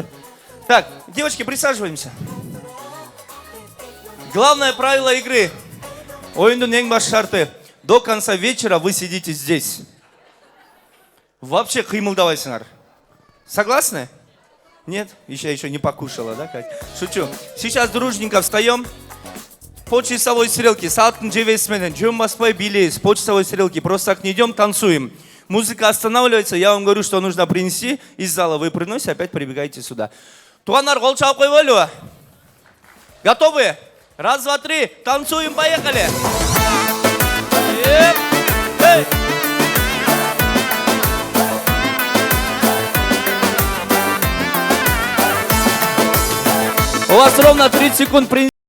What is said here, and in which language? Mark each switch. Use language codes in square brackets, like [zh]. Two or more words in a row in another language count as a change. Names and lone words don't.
[ru] Так, девочки, присаживаемся. Главное правило игры. [kk] Ойындың ең бас шарты. [ru] До конца вечера вы сидите здесь. Вообще кыймылдабайсыңар. Согласны? Нет? Еще не покушала, да, Катя? Шучу. Сейчас дружненько встаем. По часовой стрелке. [kk] Сааттын жебесіменен. [ky] Жөн баспай билейбиз. [ru] По часовой стрелке. Просто так не идем, танцуем. Музыка останавливается. Я вам говорю, что нужно принести. Из зала вы приносите, опять прибегаете сюда. [ky] Тугандар, кол чалып койбойлубу? [ru] Готовы? Раз, два, три. Танцуем, поехали. У вас ровно 30 секунд.